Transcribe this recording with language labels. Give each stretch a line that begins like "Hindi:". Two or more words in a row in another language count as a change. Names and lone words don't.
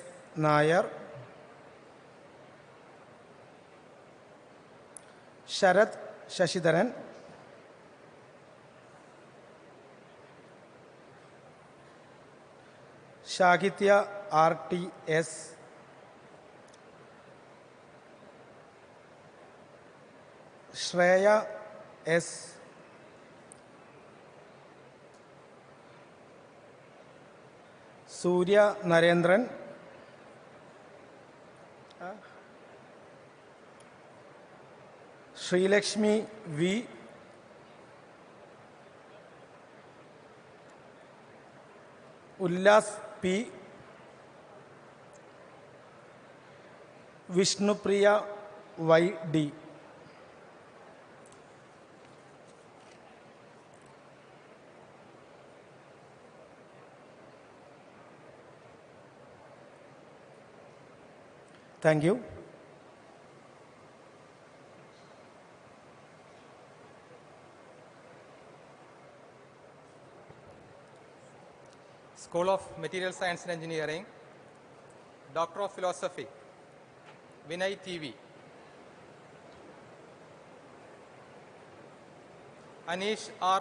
English: Nair, Sharath Shashidharan, Shagitya RTS, Shreya S, Surya Narendran, Sri Lakshmi V, Ullas P, Vishnupriya YD. Thank you. School of Material Science and Engineering, Doctor of Philosophy, Vinay TV, Anish R.